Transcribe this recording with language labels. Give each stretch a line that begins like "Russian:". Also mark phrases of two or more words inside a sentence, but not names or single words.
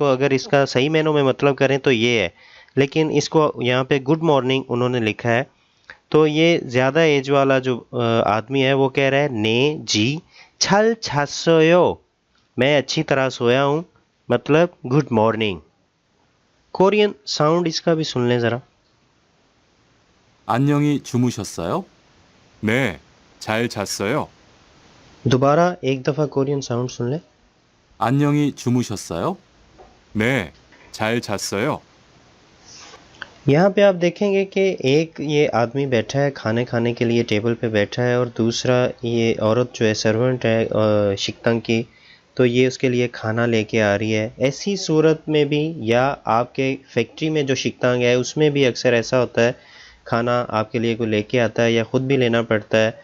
Hindi: अगर इसका सही मायनों में मतलब करें तो ये है, लेकिन इसको यहाँ पे
English: good morning
Hindi: उन्होंने लिखा है। तो ये ज़्यादा एज वाला जो आदमी है वो कह रहा है, ने जी
Korean: 잘 잤어요,
Hindi: मैं अच्छी तरह सोया हूँ, मतलब
English: good morning. Korean sound
Hindi: इसका भी सुन लें ज़रा।
Korean: 안녕히 주무셨어요? 네, 잘 잤어요.
Hindi: दोबारा एक दफ़ा
English: Korean sound
Hindi: सुन लें।
Korean: 안녕히 주무셨어요? 네, 잘 잤어요.
Hindi: यहाँ पे आप देखेंगे कि एक ये आदमी बैठा है, खाने खाने के लिए टेबल पे बैठा है, और दूसरा ये औरत जो है सर्वेंट है शिकतंग की, तो ये उसके लिए खाना लेके आ रही है। ऐसी सूरत में भी, या आपके फैक्ट्री में जो शिकतंग है उसमें भी अक्सर ऐसा होता है, खाना आपके लिए कोई लेके आता है या ख़ुद भी लेना पड़ता है।